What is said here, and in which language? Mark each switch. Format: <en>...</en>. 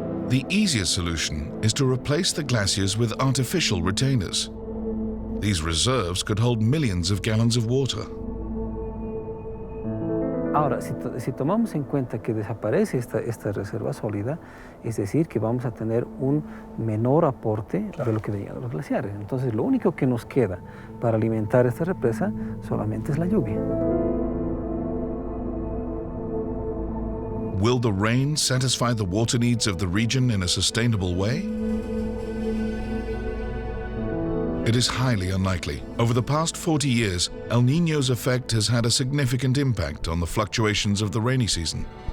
<en>The easiest solution is to replace the glaciers with artificial retainers. These reserves could hold millions of gallons of water.</en> <es>Ahora, si tomamos en cuenta que desaparece esta reserva sólida, es decir, que vamos a tener un menor aporte de lo que venían los glaciares. Entonces, lo único que nos queda para alimentar esta represa solamente es la lluvia.</es> <en>Will the rain satisfy the water needs of the region in a sustainable way? It is highly unlikely. Over the past 40 years, El Niño's effect has had a significant impact on the fluctuations of the rainy season.</en>